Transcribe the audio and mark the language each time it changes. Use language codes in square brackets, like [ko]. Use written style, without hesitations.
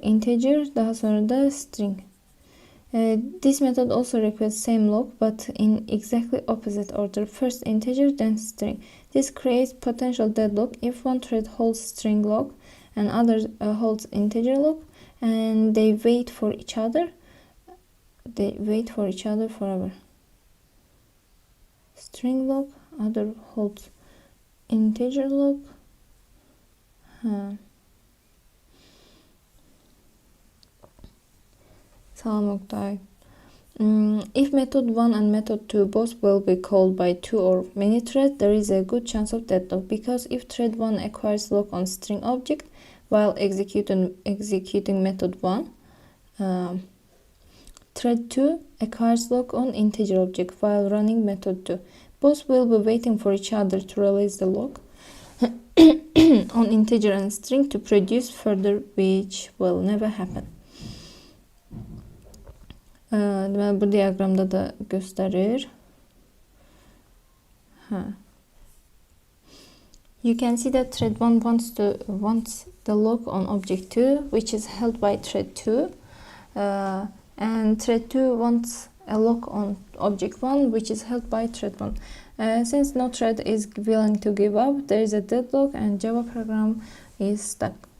[tr] Integer, daha sonra da string. [en] This method also requests same log but in exactly opposite order. First integer, then string. This creates potential deadlock if one thread holds string log and other holds integer log, and they wait for each other. They wait for each other forever. String log, other holds integer log. Salam Oktay. If method 1 and method 2 both will be called by 2 or many threads, there is a good chance of deadlock, because if thread 1 acquires lock on string object while executing method 1, thread 2 acquires lock on integer object while running method 2. Both will be waiting for each other to release the lock on integer and string to produce further, which will never happen. [tr] Bu diagramda da gösterir. [en] You can see that thread 1 wants the lock on object 2, which is held by thread 2, and thread 2 wants a lock on object 1, which is held by thread 1. Since no thread is willing to give up, there is a deadlock and Java program is stuck.